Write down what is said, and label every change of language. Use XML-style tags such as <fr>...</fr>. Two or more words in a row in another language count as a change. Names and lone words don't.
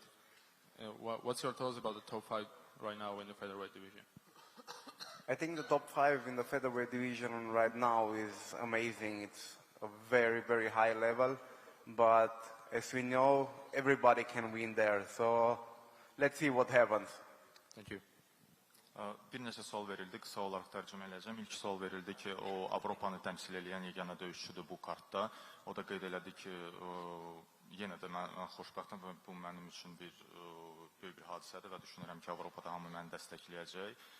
<en>What's your thoughts about the top 5 right now in the featherweight division? I think the top 5 in the featherweight division right now is amazing. It's a very, very high level, but as we know, everybody can win there. So let's see what happens. Thank you.</en> <az>Bir neçə sual verildi, qısa olaraq tərcümə edəcəm. İlk sual verildi ki, o Avropanı təmsil edən yeganə döyüşçüdür bu kartda. O da qeyd elədi ki, yenə də mən xoşbəxtəm və bu mənim üçün böyük bir hadisədir və düşünürəm ki, Avropada hamı məni dəstəkləyəcək.</az>